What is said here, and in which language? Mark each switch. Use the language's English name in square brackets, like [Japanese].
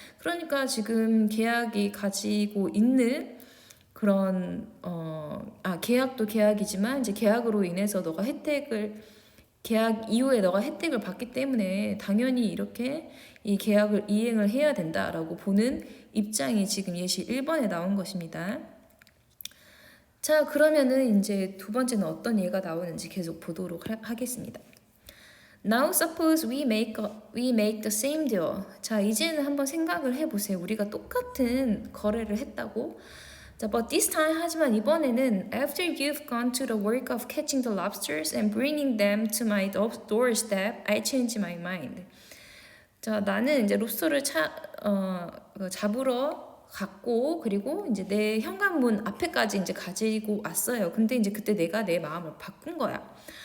[Korean] 그러니까 지금 계약이 가지고 있는 그런 계약도 계약이지만 이제 계약으로 인해서 너가 계약 이후에 너가 혜택을 받기 때문에 당연히 이렇게 이 계약을 이행을 해야 된다라고 보는 입장이 지금 예시 1번에 나온 것입니다. 자, 그러면은 이제 두 번째는 어떤 예가 나오는지 계속 보도록 하겠습니다. [English] Now suppose we make the same deal. [Korean] 자, 이제는 한번 생각을 해보세요. 우리가 똑같은 거래를 했다고. 자, [English] but this time [Korean] 하지만 이번에는 [English] after you've gone to the work of catching the lobsters and bringing them to my doorstep, I change my mind. [Korean] 자, 나는 이제 롭스터를 잡으러 갔고 그리고 이제 내 현관문 앞에까지 이제 가지고 왔어요. 근데 이제 그때 내가 내 마음을 바꾼 거야.